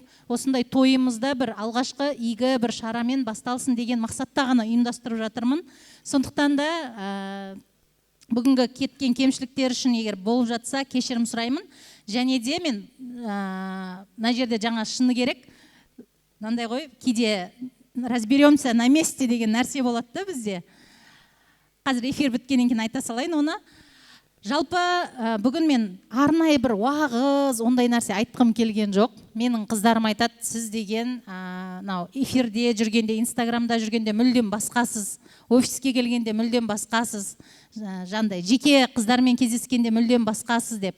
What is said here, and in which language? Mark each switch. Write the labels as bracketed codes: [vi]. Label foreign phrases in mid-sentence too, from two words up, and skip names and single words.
[kk] Осындай тойымызда бір алғашқы игі бір шарамен басталсын деген мақсатта ғана ұйымдастырып жатырмын. Сондықтан да бүгінгі кеткен кемшіліктер үшін егер болып жатса кешірім сұраймын. Және де мен мына жерде жаңа шыны керек, мынандай ғой, кейде [ru] разберемся на месте [kk] деген нәрсе болады да бізде. Қазір эфир біткеннен кейін айта салайын оны. Жалпы бүгін мен арнайы бір уағыз, ондай нәрсе айтқым келген жоқ. Менің қыздарым айтады, сіз деген эфирде жүргенде, инстаграмда жүргенде мүлдем басқасыз, офиске келгенде мүлдем басқасыз, жандай жеке қыздармен кездескенде мүлдем басқасыз деп.